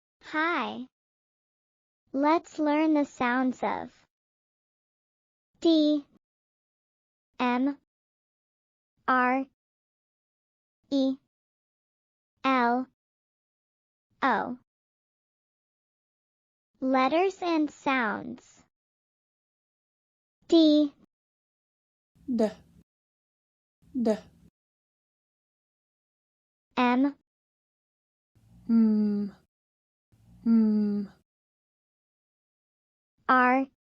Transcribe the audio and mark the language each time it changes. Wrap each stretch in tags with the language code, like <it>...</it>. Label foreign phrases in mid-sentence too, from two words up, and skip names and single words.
<en>Hi. Let's learn the sounds of D, M, R, E, L, O. Letters and sounds. D, D, D, M, M, R,</en>